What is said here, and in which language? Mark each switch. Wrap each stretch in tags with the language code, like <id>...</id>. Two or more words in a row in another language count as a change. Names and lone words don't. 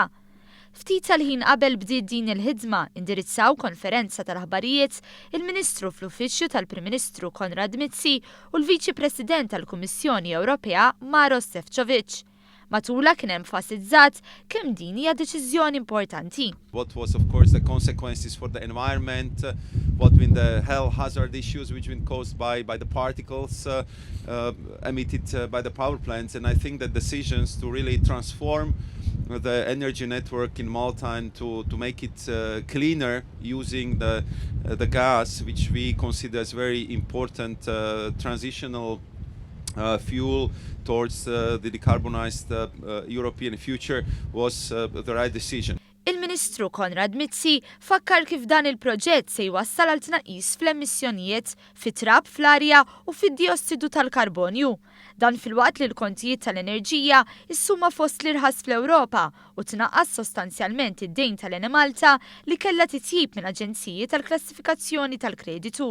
<mt>Ftit tal-ħin qabel bdiet din il-ħidma indirizzaw konferenza tal-aħbarijiet il-Ministru fl-Uffiċċju tal-Prim Ministru Konrad Mizzi u l-Viċi President tal-Kummissjoni Ewropea Maros Šefčovič. Matula kien enfasizzat kemm din hija deċiżjoni importanti.</mt> <en>What was of course the consequences for the environment, what been the health hazard issues which been caused by the particles emitted by the power plants, and I think the decisions to really transform the energy network in Malta and to make it cleaner using the gas, which we consider as very important transitional fuel towards the decarbonized European future was the right decision.</en> <mt>Il-Ministru Konrad Mizzi fakkar kif dan il-proġett se jwassal għal tnaqqis fl-emissjonijiet fit-trab fl-arja u fid-diossidu tal-karbonju. Dan fil-waqt li l-kontijiet tal-enerġija issuma fost l-irħas fl-Ewropa u tnaqqas sostanzjalment id-dejn tal-Enemalta li kellha titjib minn aġenziji tal-klassifikazzjoni tal-kreditu.</mt>